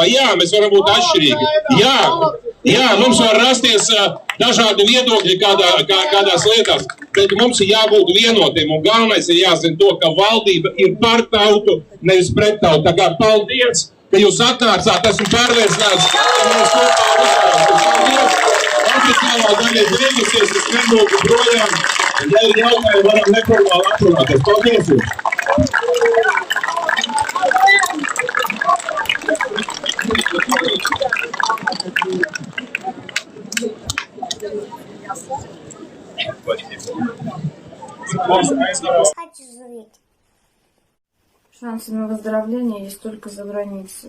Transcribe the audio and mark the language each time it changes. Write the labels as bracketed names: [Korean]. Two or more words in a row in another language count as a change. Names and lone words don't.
[Latvian] Jā, mēs varam būt atšķirīgi. Jā, mums var rasties dažādi viedokļi kādās lietās, bet mums ir jābūt vienotiem, un galvenais ir jāzina to, ka valdība ir par tautu, nevis pret tautu. Tā kā paldies, ka jūs atnācāt, esmu pārliecināts, ka mēs kopā uzvarēsim. Paldies! Oficiālā daļa ir beigusies, es nebūtu projām. Ja ir jautājumi, varam neformāli atrunāties. Paldies jums! [Russian] Хочу жить. Шансы на выздоровление есть только за границей.